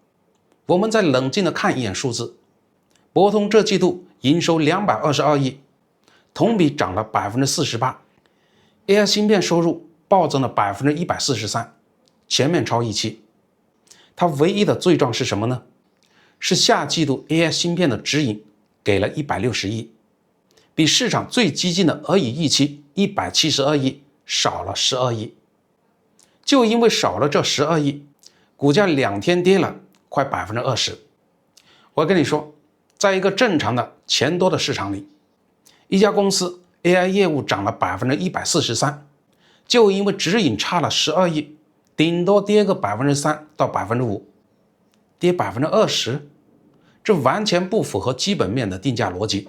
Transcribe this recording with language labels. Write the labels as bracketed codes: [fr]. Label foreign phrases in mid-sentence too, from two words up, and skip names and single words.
[zh] 我們再冷靜的看一眼數字，博通這季度營收222億，同比漲了 48%， AI 芯片收入暴增了 143%， 全面超預期。它唯一的罪狀是什麼呢？是下季度 AI 芯片的指引給了160億，比市場最激進的俄語預期172億少了12億。就因為少了這12億，股價2天跌了快 20%。我跟你說，在一個正常的錢多的市場裡，一家公司 AI 業務漲了 143%， 就因為指引差了12億，頂多跌個 3% 到 5%， 跌 20%， 這完全不符合基本面的定價邏輯。